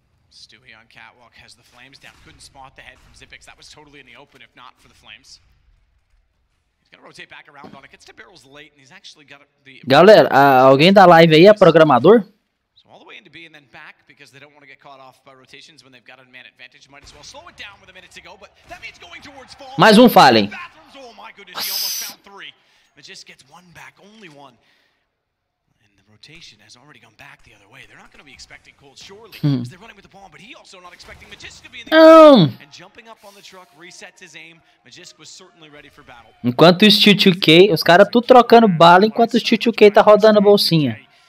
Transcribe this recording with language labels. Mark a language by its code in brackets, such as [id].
[en] Stewie on catwalk has the flames down. Couldn't spot the head from Zipix. That was totally in the open if not for the flames. He's gonna rotate back around on it. Gets to barrels late and he's actually got the. [pt] Galera, alguém da live aí é programador? [en] All the way into B and then back because they don't want to get caught off by rotations when they've got a man advantage. Might as well slow it down with a minute to go, but that means going towards fall. Mais Fallen. Oh my goodness, he almost found 3. Magisk gets one back, only one. And the rotation has already gone back the other way. They're not going to be expecting Cold, surely, because they're running with the bomb, but he also not expecting Magisk to be in the and jumping up on the truck, resets his aim. Magisk was certainly ready for battle. [pt] Enquanto o Steel 2K, os caras tudo trocando bala, enquanto o Steel 2K tá rodando a bolsinha.